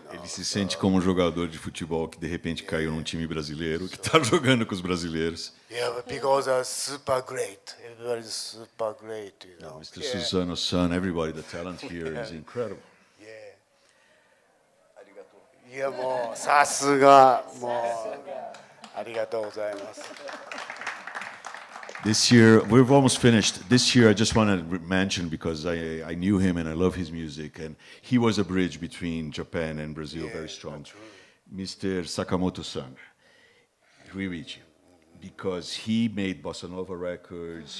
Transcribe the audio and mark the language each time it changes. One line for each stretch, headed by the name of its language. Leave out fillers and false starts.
Portuguese: Ele se sente como um jogador de futebol que de repente caiu num time brasileiro, que está jogando com os brasileiros.
English: Yeah, because they're super great. Everybody's super great, Mr. Suzano's son, everybody, the talent here is incredible.
Japanese: Yeah, もうさすがもうありがとうございます。
English: This year, we've almost finished. This year, I just want to mention, because I knew him and I love his music, and he was a bridge between Japan and Brazil, very strong. Mr. Sakamoto-san, Ryuichi, because he made bossa nova records.